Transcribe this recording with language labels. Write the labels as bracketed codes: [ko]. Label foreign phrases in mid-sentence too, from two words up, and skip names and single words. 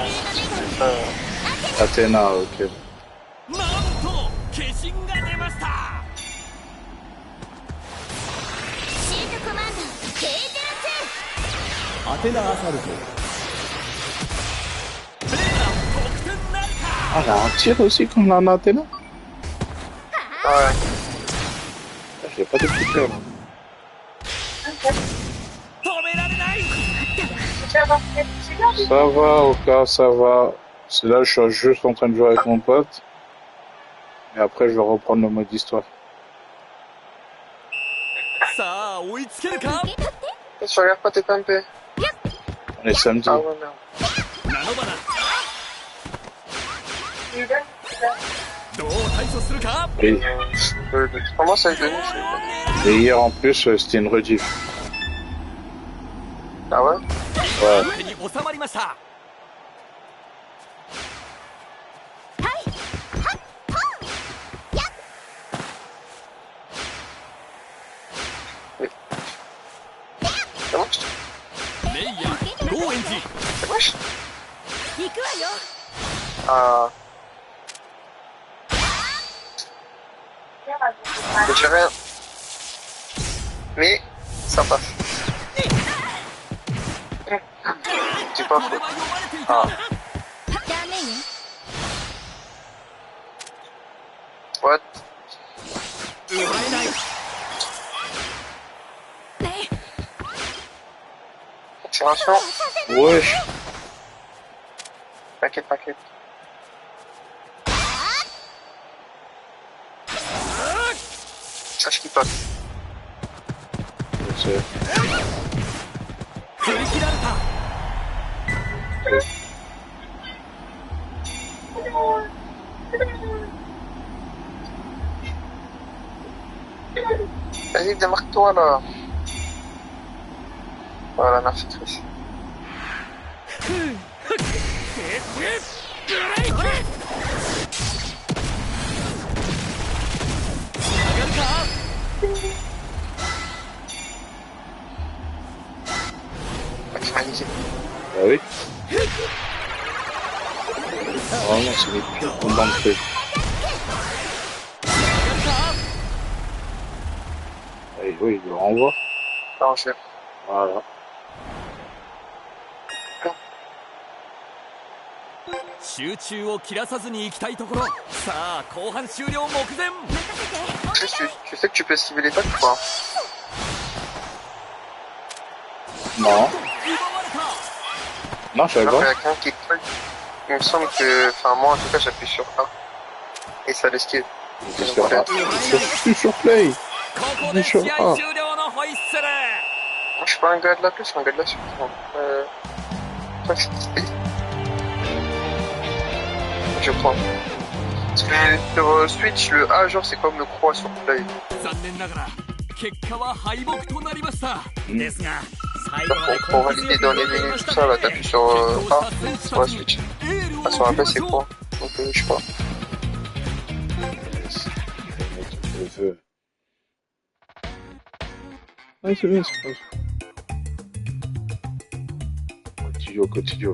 [ja] アテナ、ok. なんと化身が出ました。シートコマンド K02。アテナアサルト。プレーヤー得点なるか。 [fr] Ah, là, un tir aussi comme la Athéna? Ouais. J'ai pas de petit cœur. [ja] 止められない。 [fr] Ça va, Oka, ça va. C'est là, je suis juste en train de jouer avec mon pote. Et après, je vais reprendre le mode histoire. [ja] さあ追いつけるか。 [fr] Tu regardes pas tes PMP? On est samedi. Ah ouais, merde. [ja] ナノバナ。どう対処するか。 [fr] Et, Comment ça, je l'ai et hier, en plus, c'était une rediff. Ah ouais? Ouais. [ja] 手に収まりました。 [fr] Ça marche? [ja] レイヤーゴーエンジ。 [fr] Ça marche? [ja] 行くわよ。 [fr] Ah. J'ai rien. Mais ça passe. C'est pas [ja] これ [fr] faux. [ja] は読まれていた。 Ah. ダメよ。 [en] What? [ja] 奪えない。 [fr] Accélération. Wesh. T'inquiète, t'inquiète. Sache qu'il passe. C'est- [ja] 振り切られた。 [fr] Vas-y, démarque-toi là. Voilà, merci Chris. [ja] 上がるか。 [fr] Maximalisé. Bah oui. Vraiment, c'est les pires combats de feu. Allez, oui, il le renvoie. Non, je l'ai. Voilà. [ja] 集中を切らさずに行きたいところ。さあ後半終了目前。 [fr] Chris, tu sais que tu peux esquiver les tacs ou pas? Non. [ja] 奪われた。 [fr] Non, je savais Alors, il y pas. a quelqu'un qui clique. Il me semble que, enfin moi en tout cas j'appuie sur A et ça l'esquive. Je suis sur A. Je suis sur Play. [ja] ここで試合終了のホイッスル。 [fr] Moi je suis pas un gars de la plus, je suis un gars de la suite. Toi, je crois. Parce que sur Switch, le A genre c'est comme le croix sur Play. [ja] 残念ながら結果は敗北となりました。ですが、最 [fr] Genre, [ja] 後まで [fr] pour valider dans les menus, tout ça, là t'appuies sur A sur la Switch. Ah, sur la Play c'est quoi? Donc je sais pas. Le feu. Ouais, c'est bien, c'est bien. Cotillo, Cotillo.